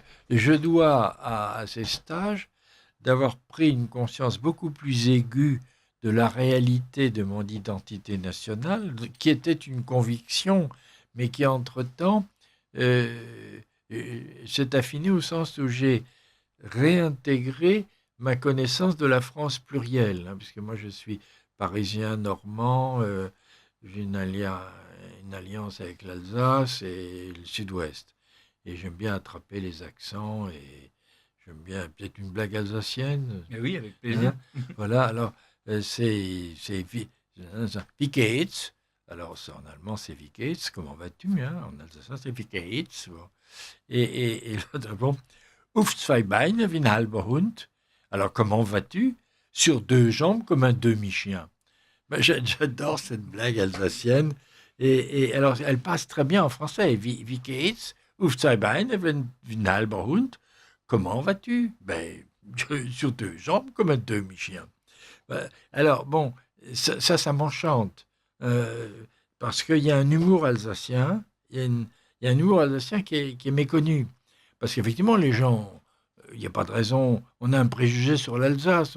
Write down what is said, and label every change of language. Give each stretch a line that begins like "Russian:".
French: Je dois à ces stages d'avoir pris une conscience beaucoup plus aiguë de la réalité de mon identité nationale, qui était une conviction, mais qui, entre-temps, s'est affinée au sens où j'ai réintégré ma connaissance de la France plurielle, hein, puisque moi je suis parisien, normand, j'ai une alliance avec l'Alsace et le Sud-Ouest. Et j'aime bien attraper les accents et j'aime bien peut-être une blague alsacienne. Mais oui, avec plaisir. Hein, voilà, alors c'est
Swiss German: Wie geht's?
French: Alors en allemand c'est
Swiss German: Wie geht's?
French: Comment vas-tu? Hein, en alsacien c'est
Swiss German: Wie geht's?
French: Bon. Et l'autre, bon,
Swiss German: Auf zwei Beine wie ein halber Hund.
French: Alors comment vas-tu? Sur deux jambes comme un demi-chien. Ben, j'adore cette blague alsacienne. Et alors, elle passe très bien en français.
Swiss German: Wie geht's? Auf zwei Beine wie ein halber Hund.
French: Comment vas-tu? Ben, sur deux jambes comme un demi-chien. Ben, alors, bon, ça m'enchante. Parce qu'il y a un humour alsacien. Il y a un humour alsacien qui est méconnu. Parce qu'effectivement, les gens, il n'y a pas de raison. On a un préjugé sur l'Alsace.